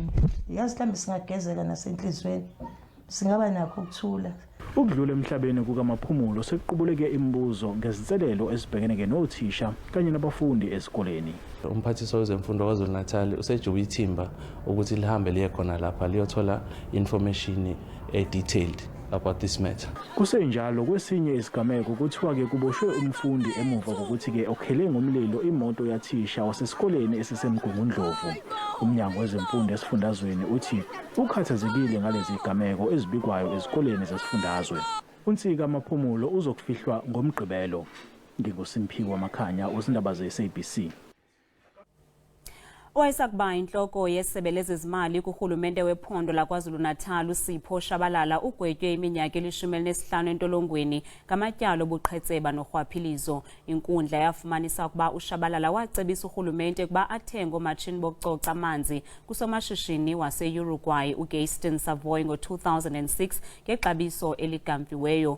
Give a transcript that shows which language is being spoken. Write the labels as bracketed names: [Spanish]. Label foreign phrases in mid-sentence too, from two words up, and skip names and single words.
[Zulu] Yazi mhlambe singagezeka nasenhlizweni. Singaba nakho ukuthula. Ukudlula emhlabeni kukaMaphumulo sekuqubuleke imibuzo ngezinselelo ezibhekene nothisha kanye nabafundi esikoleni. Umphathiswa wezemfundo KwaZulu-Natal usejuba ithimba ukuthi lihambe liye khona lapha liyothola [English] information detailed about this matter. [Zulu] Kusenjalo kwesinye isigameko kuthiwa ke kuboshwe umfundi emuva kokuthi ke okhele ngomlilo imoto yathisha wasesikoleni esisemgungundlovu. Umnyango wezemfundo esifundazweni uthi ukhathazekile ngalezi zigameko ezibikwayo ezikoleni zasifundazwe. Unsika amaphumulo uzokufihlwa ngomgqibelo. NginguSimphiwe Makhanya, izindaba ze-SABC. [Xhosa] Owayesakuba inhloko yesebe lezezimali kuhulumende wephondo laKwaZulu-Natal uSipho Shabalala ugwetywe iminyaka 15 entolongweni ngamatyala obuqhetseba norhwaphilizo. Inkundla yafumanisa ukuba uShabalala wacebisa uhulumende ukuba athenge oomatshini bokucoca amanzi kusomashishini wase-Uruguay uGaston Savoy ngo-2006 ngexabiso eligamviweyo.